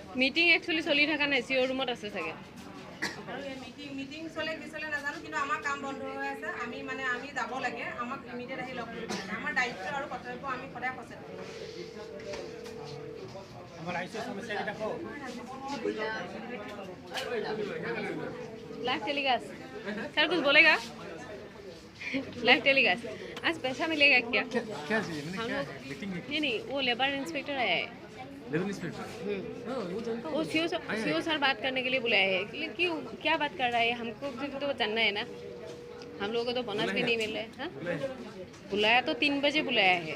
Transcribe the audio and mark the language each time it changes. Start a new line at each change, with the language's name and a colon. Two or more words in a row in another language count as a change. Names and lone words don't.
Assamese: মিটিং একচুয়ালি চলি থকা নাই সিও ৰুমত আছে চাগে আৰু এই মিটিং চলে বিচলে নাজানো কিন্তু আমাৰ কাম বন্ধ হৈ আছে আমি যাব লাগে আমাক ইমিডিয়েট আহি লগ কৰিব লাগে আমাৰ দায়িত্ব আৰু কৰ্তব্য আমি সদায় সচেতন আমাৰ আইসি সমস্যা এটা কও
Hindi: लाइव टेलीकास्ट सर कुछ बोलेगा लाइव टेलीकास्ट आज पैसा मिलेगा क्या क्या चाहिए हम लोग नहीं वो लेबर इंस्पेक्टर आया है लेवल इंस्पेक्टर वो सीओ सर बात करने के लिए बुलाया है क्यों क्या बात कर रहा है हमको भी तो जानना है ना हम लोगों को तो बोनस भी नहीं मिल रहा है हाँ बुलाया तो 3 बजे बुलाया है